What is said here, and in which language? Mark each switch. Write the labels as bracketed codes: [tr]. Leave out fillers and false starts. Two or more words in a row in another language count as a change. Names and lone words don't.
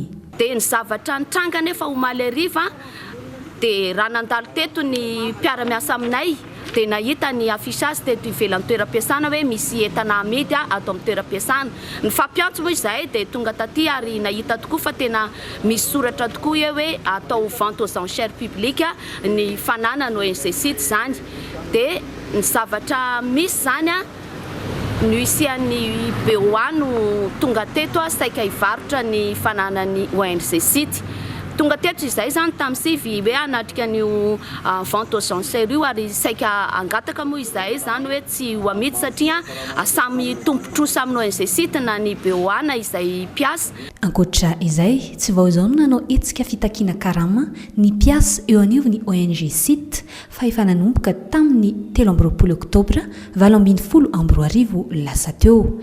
[mg] Dia ny zavatra nitranga nefa omaly ariva dia raha nandalo teto ny mpiara-miasa aminay dia nahita ny affichage teto ivelan'ny toeram-piasana hoe misy entana amidy ato amin'ny toeram-piasana. Ny fampiantso moa izahay dia tonga taty ary nahita tokoa fa tena misy soratra tokoa hoe atao [fr] vente aux enchères publiques [mg] ny fanana no ONG site zany. Dia ny zavatra misy zany no isian'ny BOA no tonga teto saika hivarotra ny fanana ny ONG site. tonga teto izay zany tamin'ny sivy hoe anatrika an'io [fr] vente aux enchères [mg] io ary saika angataka moa izay zany hoe tsy ho amidy satria samy tompotrosa amin'ny ONG site na ny BOA izay mpiasa. Ankoatra izay tsy vao izao no nanao hetsika fitakiana karama ny mpiasa eo anivony ny ONG site fa efa nanomboka tamin'ny 13 oktobra 2024 lasa teo.